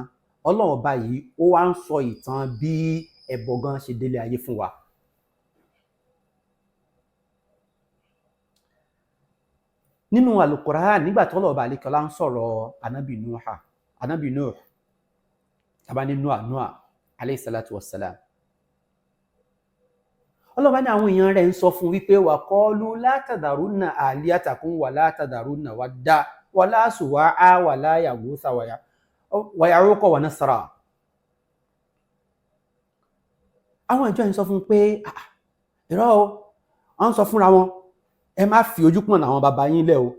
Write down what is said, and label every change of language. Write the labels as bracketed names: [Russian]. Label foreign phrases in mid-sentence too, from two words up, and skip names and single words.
[Yoruba] Ọlọ́ọ̀ba yìí ó wá ń sọ ìtàn bí ẹbọ gan ṣe délé ayé fún wa. Nínú Al-Qur'an nígbà tí ọlọ́ọ̀ba àlékè ọlá ń sọ̀rọ̀ Ànábì Nuh tàbá ní Nuh [Arabic] عليه الصلاة والسلام. [Yoruba] Ọlọ́ọ̀bá ní àwọn èèyàn rẹ̀ ń sọ fún wípé [Arabic] وقالوا لا تذرن آلهتكم ولا تذرن ودا ولا سواعا ولا يغوث ويعوق ونسرا. [Yoruba] Àwọn ìjọ ń sọ fún pé irọ́ o, wọ́n sọ fúnra wọn, ẹ má fi ojú pọ̀n àwọn bàbá yín lẹ̀ o.